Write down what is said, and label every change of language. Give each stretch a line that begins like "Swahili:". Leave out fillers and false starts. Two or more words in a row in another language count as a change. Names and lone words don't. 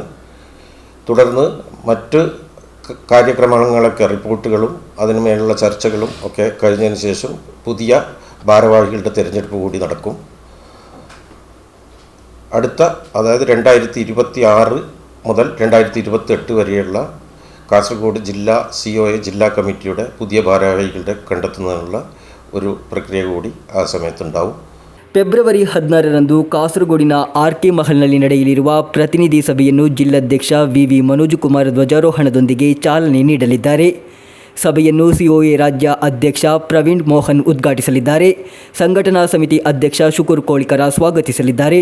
Malayalam: തുടർന്ന് മറ്റ് കാര്യക്രമങ്ങളൊക്കെ റിപ്പോർട്ടുകളും അതിനുമേലുള്ള ചർച്ചകളും ഒക്കെ കഴിഞ്ഞതിന് ശേഷം പുതിയ ഭാരവാഹികളുടെ തിരഞ്ഞെടുപ്പ് കൂടി നടക്കും. അടുത്ത, അതായത് 2026 മുതൽ 2028 വരെയുള്ള കാസർഗോഡ് ജില്ലാ സിഒഎ ജില്ലാ കമ്മിറ്റിയുടെ പുതിയ ഭാരവാഹികളുടെ കണ്ടെത്തുന്നതിനുള്ള ഒരു പ്രക്രിയ കൂടി ആ സമയത്തുണ്ടാവും.
Kannada: ಫೆಬ್ರವರಿ 16ರಂದು ಕಾಸರಗೋಡಿನ ಆರ್ಕೆ ಮಹಲ್ನಲ್ಲಿ ನಡೆಯಲಿರುವ ಪ್ರತಿನಿಧಿ ಸಭೆಯನ್ನು ಜಿಲ್ಲಾಧ್ಯಕ್ಷ ವಿವಿ ಮನೋಜ್ ಕುಮಾರ್ ಧ್ವಜಾರೋಹಣದೊಂದಿಗೆ ಚಾಲನೆ ನೀಡಲಿದ್ದಾರೆ. ಸಭೆಯನ್ನು ಸಿಒಎ ರಾಜ್ಯ ಅಧ್ಯಕ್ಷ ಪ್ರವೀಣ್ ಮೋಹನ್ ಉದ್ಘಾಟಿಸಲಿದ್ದಾರೆ. ಸಂಘಟನಾ ಸಮಿತಿ ಅಧ್ಯಕ್ಷ ಶುಕುರ್ ಕೋಳಿಕರ ಸ್ವಾಗತಿಸಲಿದ್ದಾರೆ.